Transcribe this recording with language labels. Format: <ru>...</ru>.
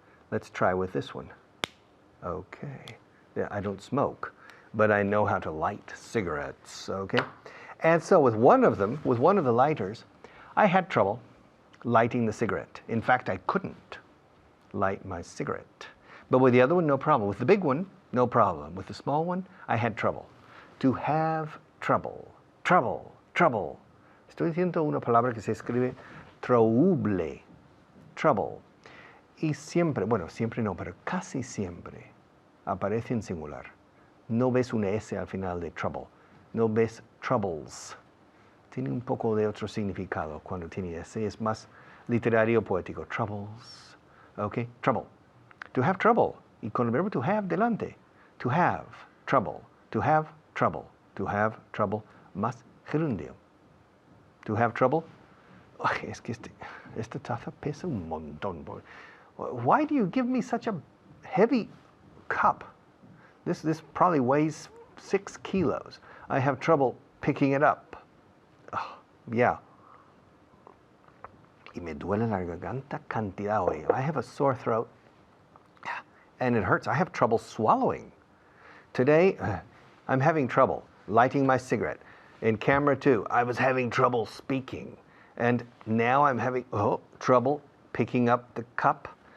<en>Let's try with this one. Okay, yeah, I don't smoke, but I know how to light cigarettes, okay? And so with one of them, with one of the lighters, I had trouble lighting the cigarette. In fact, I couldn't light my cigarette. But with the other one, no problem. With the big one, no problem. With the small one, I had trouble. To have trouble. Trouble. Trouble.</en> <es>Estoy diciendo una palabra que se escribe trouble. Trouble. Y siempre, bueno, siempre no, pero casi siempre aparece en singular. No ves una S al final de trouble. No ves troubles. Tiene un poco de otro significado cuando tiene S. Es más literario poético.</es> <en>Troubles. Okay? Trouble. To have trouble.</en> <es>Y con el verbo</es> <en>to have</en> <es>delante.</es> <en>To have trouble. To have trouble. To have trouble.</en> <es>Más gerundio.</es> <en>To have trouble.</en> <es>Ay, es que esta taza pesa un montón.</es> <en>Why do you give me such a heavy cup? This probably weighs 6 kilos. I have trouble picking it up. Oh, yeah.</en> <es>Y me duele la garganta cantidad hoy.</es> <en>I have a sore throat and it hurts. I have trouble swallowing. Today, I'm having trouble lighting my cigarette. In camera 2, I was having trouble speaking. And now I'm having trouble picking up the cup.</en>